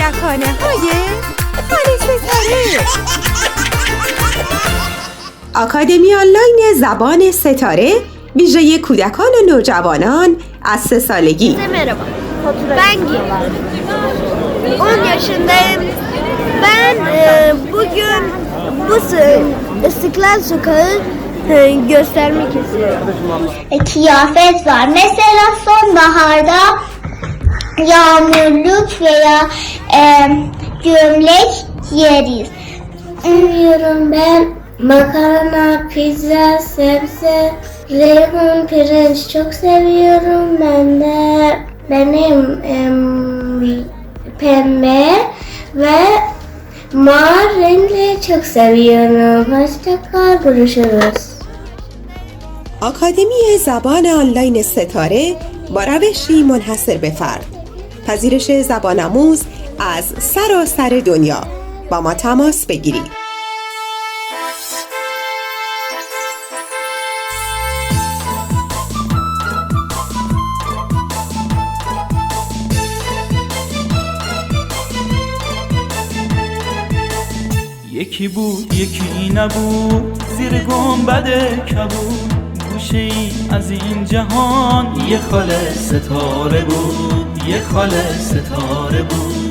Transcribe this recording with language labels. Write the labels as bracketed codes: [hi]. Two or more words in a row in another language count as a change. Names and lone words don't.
[fa] افسانه‌های خاله ستاره. آکادمی آنلاین زبان ستاره ویژه کودکان و نوجوانان از 3 سالگی. [tr] Merhaba. Ben Giyim. 10 yaşındayım. Ben bugün bu İstiklal Sokağı göstermek istiyorum. Kıyafet var. Mesela sonbaharda yağmurluk veya gömlek giyeriz. Bilmiyorum, ben makarna, pizza, sebze, reyhan, pirinç çok seviyorum. Ben de benim pembe ve mor renkleri çok seviyorum. Hoşça kal, görüşürüz. [fa] آکادمی زبان آنلاین ستاره با روشی منحصر به فرد، پذیرش زبان آموز از سراسر دنیا. با ما تماس بگیرید. یکی بود یکی نبود، زیر گنبد کبود، گوشه ای از این جهان یه خاله ستاره بود، یه خاله ستاره بود.